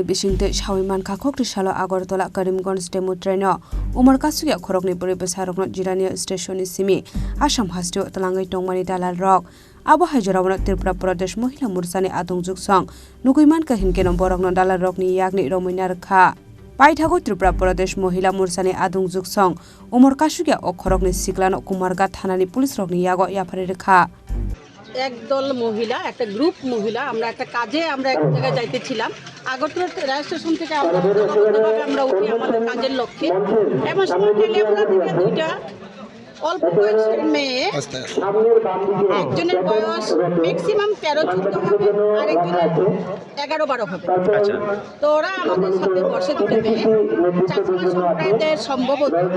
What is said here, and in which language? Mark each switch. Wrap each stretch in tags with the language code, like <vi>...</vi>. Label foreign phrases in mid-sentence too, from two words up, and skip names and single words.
<trk>bisingte Shawiman Kha Kokti Shalo Agartala Karimganj Demo Traino umur kasukia khorokni bri besarokno Jirania Station simi Assam Hastio Talangai Tongmani dalal rok Abo Hajarawna Tripura Pradesh Mohila Morsani Adung Juksong Nukuiman Kahinkenom Borokno Dalal Rokni Yakni Romoina Rakha Paithago Tripura Pradesh Mohila Morsani Adung Juksong Umur Kasukia Okhorokni Siklano Kumarga Thanani Police Rokni Yago Yapari Rakha</trk> <bn>একদল মহিলা একটা গ্রুপ মহিলা আমরা একটা কাজে আমরা এক জায়গায় যাইতেছিলাম আগরতলা রেল স্টেশন থেকে আমরা উঠি আমাদের কাজের লক্ষ্যে এমন সময় টেলিফোন থেকে দুইটা অল্প বয়সের মেয়ে একজনের বয়স ম্যাক্সিমাম 13-14 হবে আর একজনের 11-12 হবে তো ওরা আমাদের সাথে বসে দুটো মেয়ে চাকমা সম্প্রদায়ের সম্ভবত</bn>